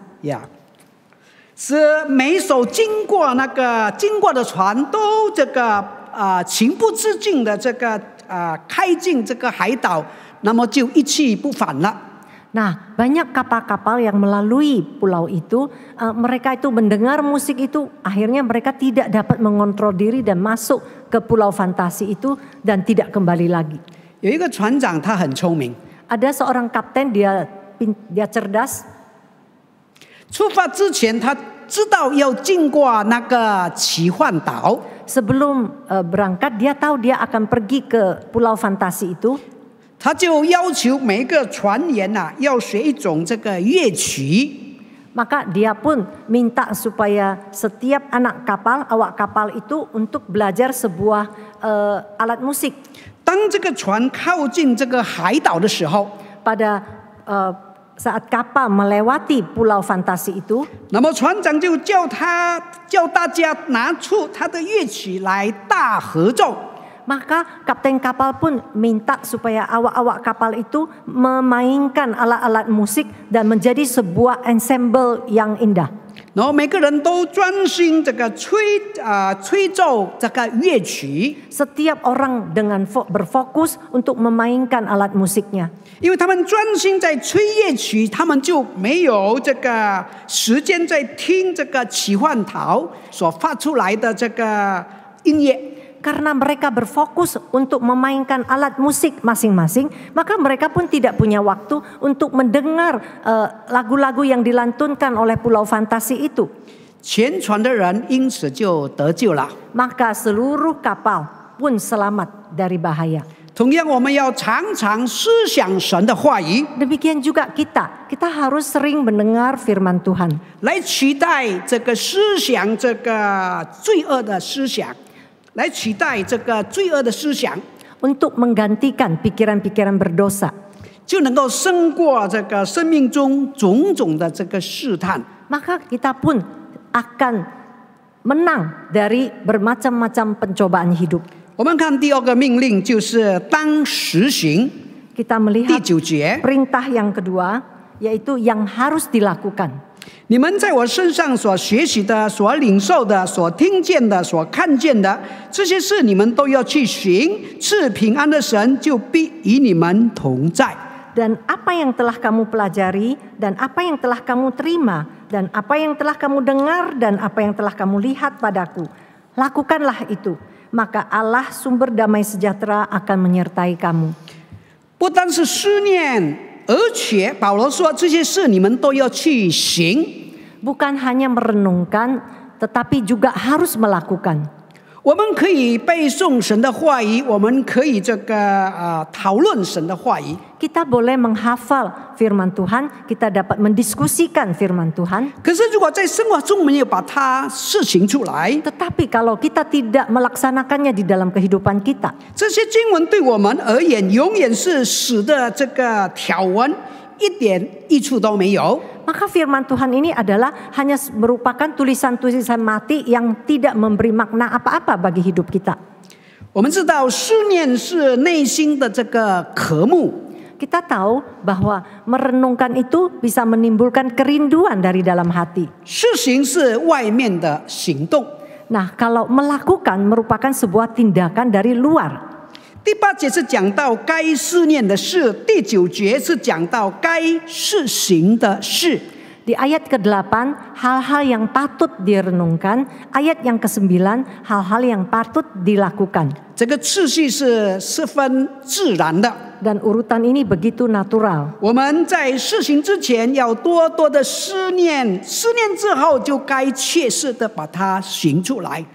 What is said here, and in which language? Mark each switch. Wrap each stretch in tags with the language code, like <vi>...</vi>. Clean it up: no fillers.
<zh>呀，是每一艘经过的船都情不自禁的开进这个海岛，那么就一去不返了。</zh> <id>Nah, banyak kapal-kapal yang melalui pulau itu, mereka itu mendengar musik itu, akhirnya mereka tidak dapat mengontrol diri dan masuk ke pulau fantasi itu dan tidak kembali lagi.</id> <zh>有一个船长，他很聪明，</zh> <id>Ada seorang kapten, dia cerdas.</id> <zh>出发之前，他知道要经过那个奇幻岛，</zh> <id>Sebelum berangkat, dia tahu dia akan pergi ke pulau fantasi itu.</id> <zh>他就要求每一个船员要学一种这个乐曲。</zh> <id>Maka dia pun minta supaya setiap anak kapal, awak kapal itu untuk belajar sebuah alat musik.</id> <zh>当这个船靠近这个海岛的时候，</zh> <id>Pada saat kapal melewati pulau fantasi itu,</id> <zh>那么船长就叫大家拿出他的乐曲来大合奏。</zh> <id>maka kapten kapal pun minta supaya awak-awak kapal itu memainkan alat-alat musik dan menjadi sebuah ensemble yang indah.</id> <zh>然后每个人都专心吹奏这个乐曲，</zh> <id>Setiap orang dengan berfokus untuk memainkan alat musiknya.</id> <zh>因为他们专心在吹乐曲，他们就没有这个时间在听这个奇幻岛所发出来的这个音乐。</zh> <id>Karena mereka berfokus untuk memainkan alat musik masing-masing, maka mereka pun tidak punya waktu untuk mendengar lagu-lagu yang dilantunkan oleh pulau fantasi itu.</id> <zh>全船的人因此就得救了。</zh> <id>Maka seluruh kapal pun selamat dari bahaya.</id> <zh>同样，我们要常常思想神的话语，</zh> <id>Demikian juga kita harus sering mendengar firman Tuhan.</id> <zh>来取代这个思想这个罪恶的思想。来取代这个罪恶的思想，</zh> <id>Untuk menggantikan pikiran-pikiran berdosa.</id> <zh>就能够胜过这个生命中种种的这个试探。</zh> <id>Maka kita pun akan menang dari bermacam-macam pencobaan hidup.</id> <zh>我们看第二个命令，就是当实行。</zh> <id>Kita</id> <zh>第</zh> <id>melihat</id> <zh>9节，</zh> <id>perintah yang kedua, yaitu yang harus dilakukan.</id> <zh>你们在我身上所学习的、所领受的、所听见的、所看见的，这些事你们都要去行。赐平安的神就必与你们同在。</zh> <id>Dan apa yang telah kamu pelajari, dan apa yang telah kamu terima, dan apa yang telah kamu dengar, dan apa yang telah kamu lihat padaku, lakukanlah itu. Maka Allah sumber damai sejahtera akan menyertai kamu.</id> <zh>不单是思念，而且保罗说这些事你们都要去行。</zh> <id>Bukan hanya merenungkan, tetapi juga harus melakukan.</id> <zh>我们可以背诵神的话语，我们可以讨论神的话语。</zh> <id>Kita boleh menghafal firman Tuhan, kita dapat mendiskusikan firman Tuhan.</id> <zh>可是如果在生活中没有把它实行出来，</zh> <id>Tetapi kalau kita tidak melaksanakannya di dalam kehidupan kita,</id> <zh>这些经文对我们而言，永远是死的这个条文，一点益处都没有。</zh> <id>maka firman Tuhan ini adalah hanya merupakan tulisan-tulisan mati yang tidak memberi makna apa-apa bagi hidup kita.</id> <zh>我们知道思念是内心的这个渴慕，</zh> <id>Kita tahu bahwa merenungkan itu bisa menimbulkan kerinduan dari dalam hati.</id> <zh>实行是外面的行动。</zh> <id>Nah, kalau melakukan merupakan sebuah tindakan dari luar.</id> <zh>第8节是讲到该思念的事，第9节是讲到该实行的事。</zh> <id>Di ayat ke-8, hal-hal yang patut direnungkan. Ayat yang ke-9, hal-hal yang patut dilakukan.</id> <zh>这个次序是十分自然的。</zh> <id>Dan urutan ini begitu natural.</id> <zh>我们在事行之前要多多的思念，思念之后就该切实的把它行出来。</zh>